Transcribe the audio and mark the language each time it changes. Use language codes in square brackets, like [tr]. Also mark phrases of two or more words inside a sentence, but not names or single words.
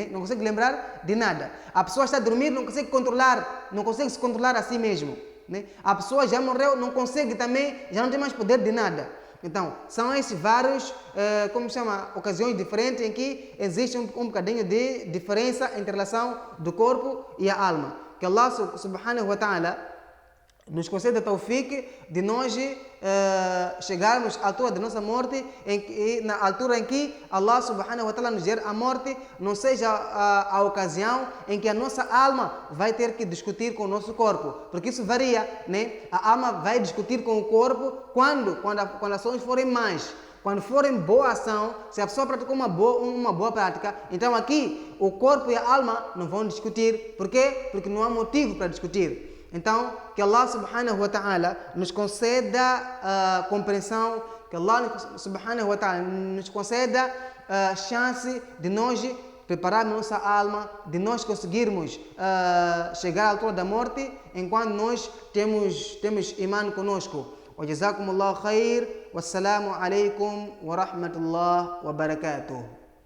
[pt] Não consegue lembrar de nada. A pessoa está a dormir, não consegue se controlar a si mesmo. Né? A pessoa já morreu, não consegue também, já não tem mais poder de nada. Então, são esses vários, ocasiões diferentes em que existe um bocadinho de diferença entre a relação do corpo e a alma. Que [ar] الله سبحانه وتعالى [pt] nos concede a tawfiq de nós chegarmos à altura da nossa morte, na altura em que [ar] الله سبحانه وتعالى [pt] nos der a morte, não seja a ocasião em que a nossa alma vai ter que discutir com o nosso corpo, porque isso varia, né? A alma vai discutir com o corpo quando as ações forem mais. Quando for em boa ação, se a pessoa praticou uma boa prática, então aqui o corpo e a alma não vão discutir. Por quê? Porque não há motivo para discutir. Então, que [ar] الله سبحانه وتعالى [pt] nos conceda compreensão, que [ar] الله سبحانه وتعالى [pt] nos conceda chance de nós prepararmos nossa alma, de nós conseguirmos chegar à altura da morte enquanto nós temos imã conosco. [ar] وجزاكم الله خير والسلام عليكم ورحمة الله وبركاته.